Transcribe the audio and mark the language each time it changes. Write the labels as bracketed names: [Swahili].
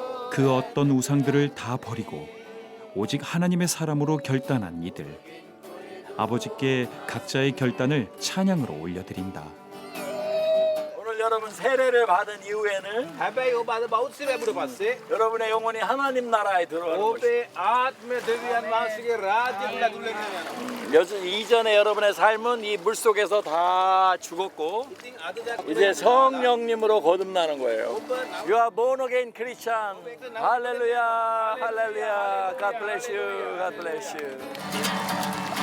[Korean] 그 어떤 우상들을 다 버리고 오직 하나님의 사람으로 결단한 이들. 아버지께 각자의 결단을 찬양으로 올려드린다. 오늘 여러분 세례를 받은 이후에는 [Sinhala] හැබැයි ඔබ අද බෞද්ධ ලැබුණ පස්සේ [Korean] 여러분의 영혼이 하나님 나라에 들어가는 것입니다. [Sinhala] ඔබේ ආත්මය දෙවියන් වහන්සේගේ රාජ්‍යයට ඇතුළත් වෙනවා. [Korean] 이전에 여러분의 삶은 이 물 속에서 다 죽었고 [Sinhala] ඉතින් අද දැන් [Korean] 이제 성령님으로 거듭나는 거예요. [English] You are born again Christian. [Korean] 할렐루야, 할렐루야. [English] God bless you, God bless you.